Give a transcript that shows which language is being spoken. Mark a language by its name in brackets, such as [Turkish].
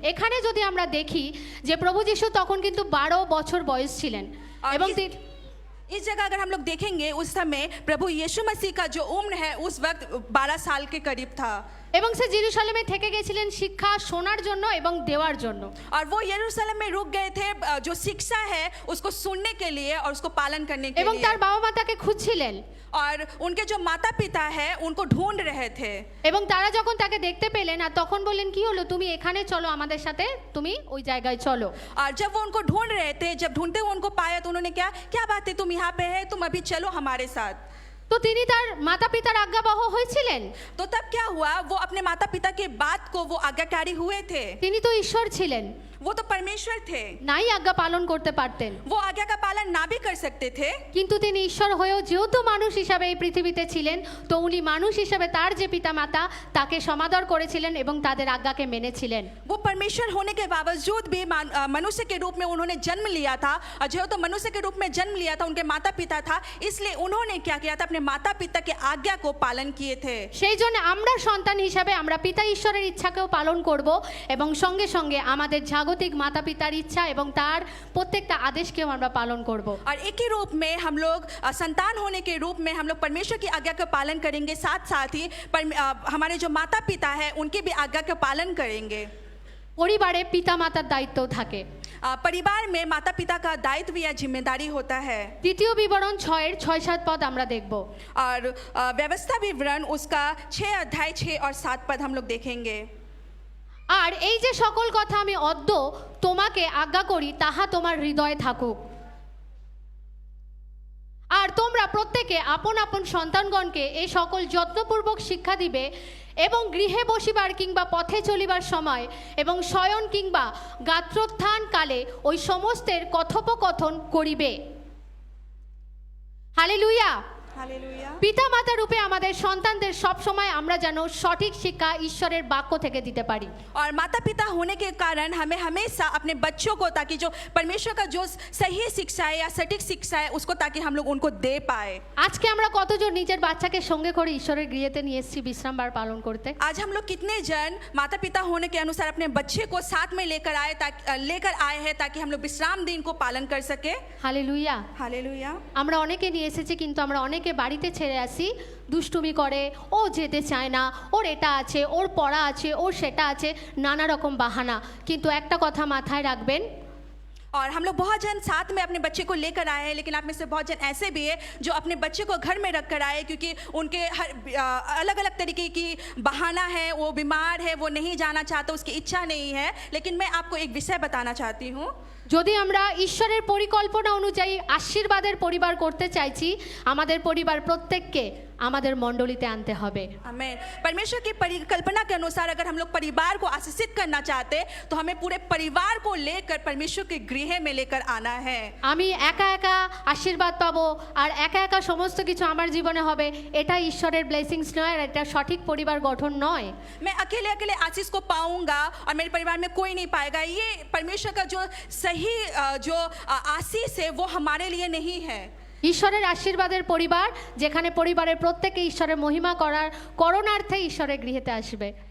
[Bangla] এখানে যদি আমরা দেখি যে প্রভু যিশু তখন কিন্তু 12 বছর বয়স ছিলেন এবং [Hindi] इस जगह अगर हम लोग देखेंगे उस समय प्रभु यीशु मसीह का जो उम्र है उस वक्त 12 साल के करीब था। [Bangla] এবং সে জেরুজালেমে থেকে গেছিলেন শিক্ষা শোনার জন্য এবং দেওয়ার জন্য। [Hindi] और वो यरूशलेम में रुक गए थे जो शिक्षा है उसको सुनने के लिए और उसको पालन करने के [Bangla] এবং [Hindi] लिए। [Bangla] তার বাবা মা তাকে খুঁজছিলেন [Hindi] और उनके जो माता पिता है उनको ढूंढ रहे थे। [Bangla] এবং তারা যখন তাকে দেখতে পেলেন আর তখন বললেন, কি হলো, তুমি এখানে চলো আমাদের সাথে, তুমি ওই জায়গায় চলো। [Hindi] और जब वो उनको ढूंढ रहे थे, जब ढूंढते हुए उनको पाया तो उन्होंने क्या बात है, तुम यहाँ पे है, तुम अभी चलो हमारे साथ। [Bangla] তো তিনি তার মাতা পিতার আজ্ঞাবহ হয়েছিলেন। [Hindi] तो तब क्या हुआ, वो अपने माता पिता के बात को वो आज्ञाकारी हुए थे। [Bangla] তিনি তো ঈশ্বর ছিলেন, [Hindi] वो तो परमेश्वर थे, [Bangla] নাই আজ্ঞা পালন করতে পারতেন। [Hindi] वो आज्ञा का पालन ना भी कर सकते थे। [Bangla] কিন্তু তিনি ঈশ্বর হয়েও যেহেতু মানুষ হিসাবে এই পৃথিবীতে ছিলেন, তো উনি মানুষ হিসাবে তার যে পিতামাতা তাকে সমাদর করেছিলেন এবং তাদের আজ্ঞাকে মেনেছিলেন। [Hindi] वो परमेश्वर होने के बावजूद भी मनुष्य के रूप में उन्होंने जन्म लिया था, और जेहेतु मनुष्य के रूप में जन्म लिया था, उनके माता पिता था, इसलिए उन्होंने क्या किया था, अपने माता पिता के आज्ञा को पालन किए थे। [Bangla] সেই জন্য আমরা সন্তান হিসাবে আমরা পিতা ঈশ্বরের ইচ্ছাকেও পালন করব এবং সঙ্গে সঙ্গে আমাদের জাগতিক মাতা পিতার ইচ্ছা এবং তার প্রত্যেকটা আদেশকেও আমরা পালন করব। [Hindi] और एक ही रूप में हम लोग संतान होने के रूप में हम लोग परमेश्वर की आज्ञा का पालन करेंगे, साथ साथ ही हमारे जो माता पिता है उनकी भी आज्ञा का पालन करेंगे। [Bangla] পরিবারে পিতা মাতার দায়িত্বও থাকে। [Hindi] परिवार में माता पिता का दायित्व या जिम्मेदारी होता है। [Bangla] দ্বিতীয় বিবরণ 6-এর 6-7 পদ আমরা দেখব। [Hindi] और व्यवस्था विवरण उसका 6 अध्याय 6 और 7 पद हम लोग देखेंगे। [Bangla] আর এই যে সকল কথা আমি অদ্য তোমাকে আজ্ঞা করি তাহা তোমার হৃদয়ে থাকুক। আর তোমরা প্রত্যেকে আপন আপন সন্তানগণকে এই সকল যত্নপূর্বক শিক্ষা দিবে এবং গৃহে বসিবার কিংবা পথে চলিবার সময় এবং শয়ন কিংবা গাত্রোত্থান কালে ওই সমস্তের কথোপকথন করিবে। হালেলুয়া। পিতা মাতা রূপে আমাদের সন্তানদের সব সময় আমরা যেন সঠিক শিক্ষা ঈশ্বরের বাক্য থেকে দিতে পারি। [Hindi] और माता पिता होने के कारण हमें हमेशा अपने बच्चों को, ताकि जो परमेश्वर का जो सही शिक्षा है या सटीक शिक्षा है उसको, ताकि हम लोग उनको दे पाए। [Bangla] আজকে আমরা কতজন নিজের বাচ্চাকে সঙ্গে করে ঈশ্বরের গৃহেতে নিয়ে এসেছি বিশ্রামবার পালন করতে? [Hindi] आज हम लोग कितने जन माता पिता होने के अनुसार अपने बच्चे को साथ में लेकर आए हैं ताकि हम लोग विश्राम दिन को पालन कर सके। হালেলুয়া। हालेलुया। [Bangla] আমরা অনেকে নিয়ে এসেছি, কিন্তু আমরা অনেকে বাড়িতে ছেড়ে আসি, দুষ্টুমি করে, ও যেতে চায় না, ওর এটা আছে, ওর পড়া আছে, ওর সেটা আছে, নানা রকম বাহানা। কিন্তু একটা কথা মাথায় রাখবেন, [Hindi] और हम लोग बहुत जन साथ में अपने बच्चे को लेकर आए हैं, लेकिन आप में से बहुत जन ऐसे भी है जो अपने बच्चे को घर में रख कर आए, क्योंकि उनके हर अलग अलग तरीके की बहाना है, वो बीमार है, वो नहीं जाना चाहता, उसकी इच्छा नहीं है। लेकिन मैं आपको एक विषय बताना चाहती हूँ, [Bangla] যদি আমরা ঈশ্বরের পরিকল্পনা অনুযায়ী আশীর্বাদের পরিবার করতে চাইছি, আমাদের পরিবার প্রত্যেককে আমাদের মণ্ডলীতে আনতে হবে। आमीन। [Hindi] परमेश्वर की परिकल्पना के अनुसार अगर हम लोग परिवार को आशीषित करना चाहते तो हमें पूरे परिवार को लेकर परमेश्वर के गृह में लेकर आना है। [Bangla] আমি একা একা আশীর্বাদ পাবো আর একা একা সমস্ত কিছু আমার জীবনে হবে, এটা ঈশ্বরের ব্লেসিংস নয়, আর এটা সঠিক পরিবার গঠন নয়। [Hindi] मैं अकेले अकेले आशीष को पाऊंगा और मेरे परिवार में कोई नहीं पाएगा, ये परमेश्वर का जो सही जो आशीष है वो हमारे लिए नहीं है। [Bangla] ঈশ্বরের আশীর্বাদের পরিবার, যেখানে পরিবারের প্রত্যেকে ঈশ্বরের মহিমা করণার্থে ঈশ্বরের গৃহেতে আসবে।